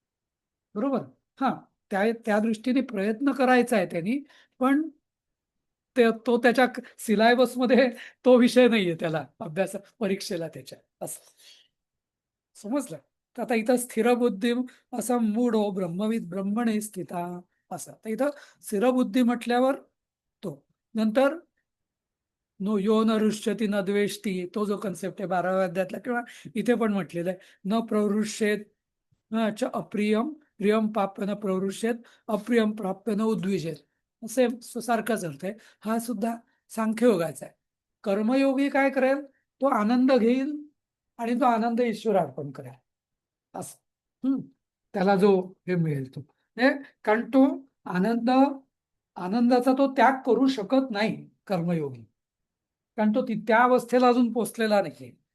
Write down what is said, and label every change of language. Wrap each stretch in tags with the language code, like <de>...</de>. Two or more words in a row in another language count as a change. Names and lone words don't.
<mr>बरोबर. हा त्या दृष्टीने प्रयत्न करायचा आहे त्यांनी, पण तो त्याच्या सिलेबसमध्ये तो विषय नाहीये त्याला अभ्यास परीक्षेला त्याच्या असं समजलं. तर आता इथं स्थिर बुद्धी</mr> <sa>असा मूढो ब्रह्मविद ब्रह्मणे स्थिता</sa> <mr>असं. तर इथं स्थिर बुद्धी म्हटल्यावर तो नंतर</mr> <sa>यो न रुष्यती न द्वेष्टी,</sa> <mr>तो जो कन्सेप्ट आहे 12व्या अध्यायातला किंवा इथे पण म्हटलेला आहे,</mr> <sa>न प्रवृष्येत च अप्रियम प्रियम प्राप्य न प्रवृष्येत अप्रियम प्राप्य न उद्विजेत,</sa> <mr>असे सारखाच अर्थ आहे. हा सुद्धा सांख्ययोगाचा आहे. कर्मयोगी काय करेल, तो आनंद घेईल आणि तो आनंद ईश्वर अर्पण करेल असं. त्याला जो हे मिळेल तो कारण तो आनंदाचा तो त्याग करू शकत नाही कर्मयोगी, कारण तो त्या अवस्थेला अजून पोचलेला नाही.</mr>